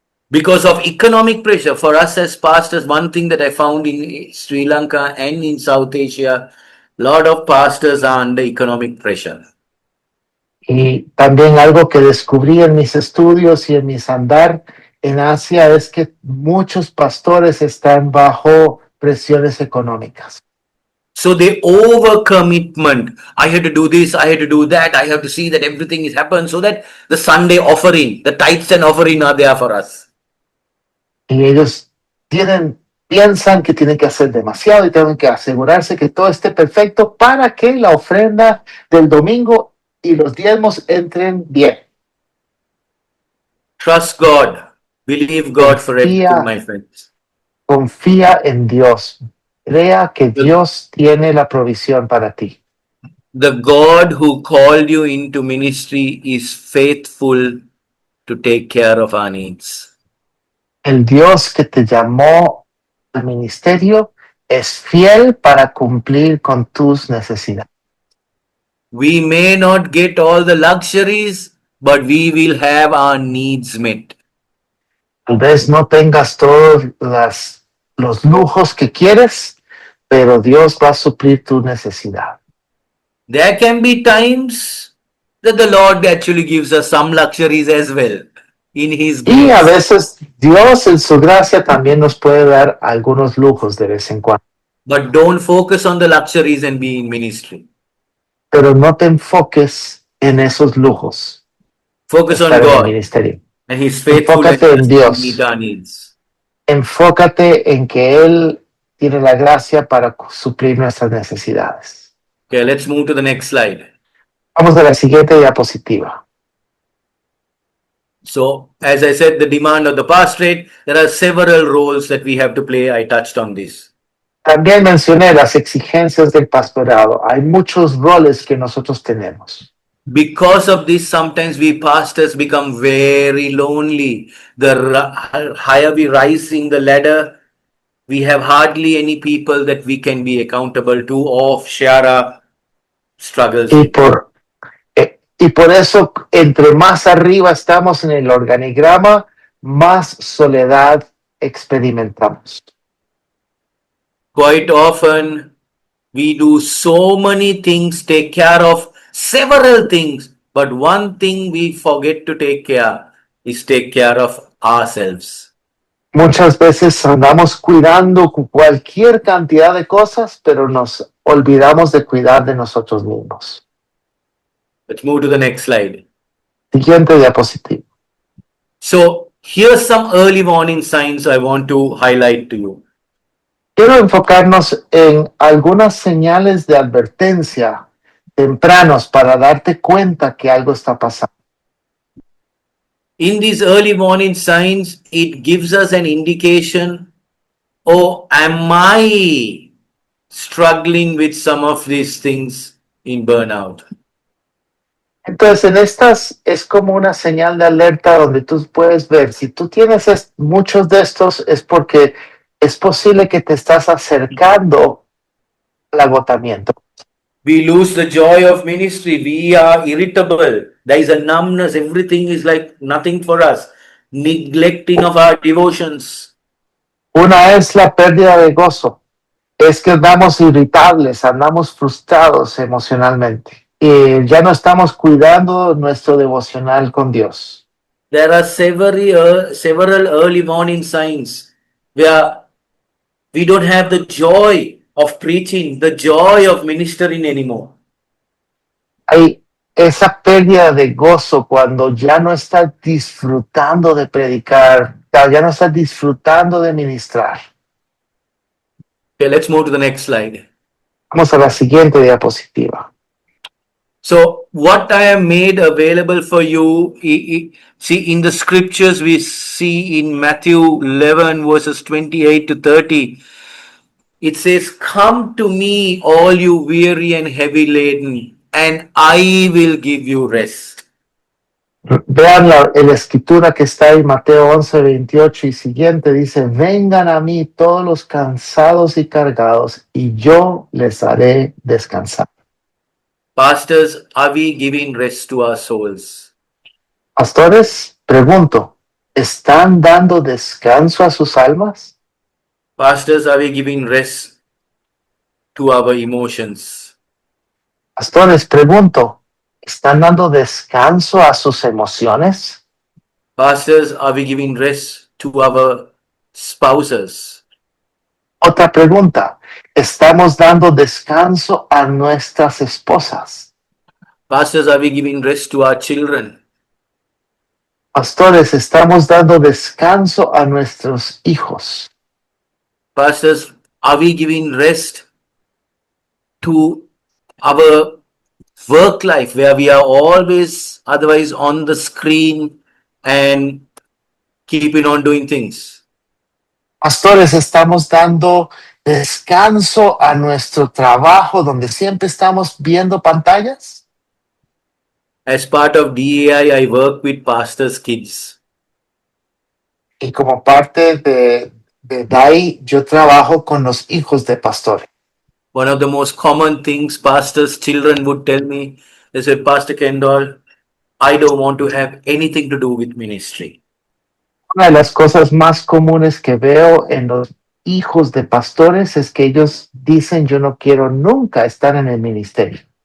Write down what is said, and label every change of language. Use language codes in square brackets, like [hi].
[en] Because of economic pressure, for us as pastors, one thing that I found in Sri Lanka and in South Asia, a lot of pastors are under economic pressure. [es] Y también algo que descubrí en mis estudios y en mis andar en Asia es que muchos pastores están bajo presiones económicas. [en] So they overcommitment. I had to do this, I had to do that, I have to see that everything is happened so that the Sunday offering, the tithes and offering are there for us. [es] Y ellos piensan que tienen que hacer demasiado y tienen que asegurarse que todo esté perfecto para que la ofrenda del domingo y los diezmos entren bien. [en] Trust God. Believe God for everything, my friends. [es] Confía en Dios. Crea que Dios tiene la provisión para ti. [en] The God who called you into ministry is faithful to take care of our needs. [es] El Dios que te llamó al ministerio es fiel para cumplir con tus necesidades. [en] We may not get all the luxuries, but we will have our needs met. [es] Tal vez no tengas todos los lujos que quieres, pero Dios va a suplir tu necesidad. [en] There can be times that the Lord actually gives us some luxuries as well in His [es] Y a [en] grace. [es] veces Dios en su gracia también nos puede dar algunos lujos de vez en cuando. [en] But don't focus on the luxuries and be in ministry. [es] Pero no te enfoques en esos lujos. [en] Focus on [es] Estar en el [en] God [es] ministerio. [en] and His faithfulness [es] Enfócate en [en] to [es] Dios. [en] meet our needs. [es] Enfócate en que Él tiene la gracia para suplir nuestras necesidades. [en] Okay, let's move to the next slide. [es] Vamos a la siguiente diapositiva. [en] So, as I said, the demand of the pastorate, there are several roles that we have to play. I touched on this. [es] También mencioné las exigencias del pastorado. Hay muchos roles que nosotros tenemos. [en] Because of this, sometimes we pastors become very lonely. The higher we rise in the ladder, we have hardly any people that we can be accountable to or share our struggles with. [es] Y por eso, entre más arriba estamos en el organigrama, más soledad experimentamos. [en] Quite often, we do so many things, take care of several things, but one thing we forget to take care is take care of ourselves. [es] Muchas veces andamos cuidando cualquier cantidad de cosas, pero nos olvidamos de cuidar de nosotros mismos. [en] Let's move to the next slide. [es] Siguiente diapositiva. [en] So, here's some early warning signs I want to highlight to you. [es] Quiero enfocarnos en algunas señales de advertencia tempranos para darte cuenta que algo está pasando. [en] In these early warning signs, it gives us an indication, oh, am I struggling with some of these things in burnout? [es] Entonces, en estas es como una señal de alerta donde tú puedes ver, si tú tienes muchos de estos es porque es posible que te estás acercando al agotamiento. [en] We lose the joy of ministry. We are irritable. There is a numbness. Everything is like nothing for us. Neglecting of our devotions. [es] Una es la pérdida de gozo, es que andamos irritables, andamos frustrados emocionalmente. Y ya no estamos cuidando nuestro devocional con Dios. [en] There are several early warning signs where we don't have the joy of preaching, the joy of ministering anymore. [es] Hay esa pérdida de gozo cuando ya no estás disfrutando de predicar, ya no estás disfrutando de ministrar. [en] Okay, let's move to the next slide. [es] Vamos a la siguiente diapositiva. [en] So, what I have made available for you, see in the scriptures, we see in Matthew 11, verses 28 to 30, it says, "Come to me, all you weary and heavy laden, and I will give you rest." [es] Vean la escritura que está en Mateo 11, 28 y siguiente. Dice, vengan a mí todos los cansados y cargados y yo les haré descansar. [en] Pastors, are we giving rest to our souls? [es] Pastores, pregunto, ¿están dando descanso a sus almas? [en] Pastors, are we giving rest to our emotions? [es] Pastores, pregunto, ¿están dando descanso a sus emociones? [en] Pastors, are we giving rest to our spouses? [es] Otra pregunta, ¿estamos dando descanso a nuestras esposas? [en] Pastors, are we giving rest to our children? [es] Pastores, ¿estamos dando descanso a nuestros hijos? [en] Pastors, are we giving rest to our work life where we are always otherwise on the screen and keeping on doing things? [es] Pastores, ¿estamos dando descanso a nuestro trabajo donde siempre estamos viendo pantallas? [en] As part of DEI, I work with pastors' kids. [es] Y como parte de DAI, yo trabajo con los hijos de pastores. [en] One of the most common things pastors' children would tell me, they said, Pastor Kendall, I don't want to have anything to do with ministry. [es] Una de las cosas más comunes que veo en los hijos de pastores es que ellos dicen, yo no quiero nunca estar en el ministerio.